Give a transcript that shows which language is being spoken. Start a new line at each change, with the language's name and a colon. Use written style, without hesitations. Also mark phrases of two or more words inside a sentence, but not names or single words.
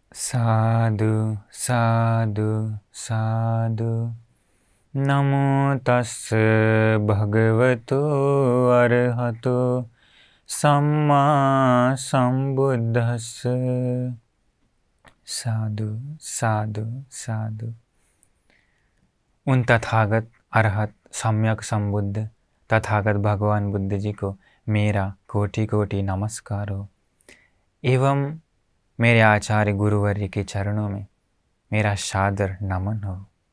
Pali: साधु साधु साधु। नमो तस्स भगवतो अरहतो सम्मा संबुद्धस्स। साधु साधु साधु।
Hindi: उन तथागत अरहत सम्यक संबुद्ध तथागत भगवान बुद्ध जी को मेरा कोटि कोटि नमस्कार हो एवं मेरे आचार्य गुरुवर्य के चरणों में मेरा सादर नमन हो।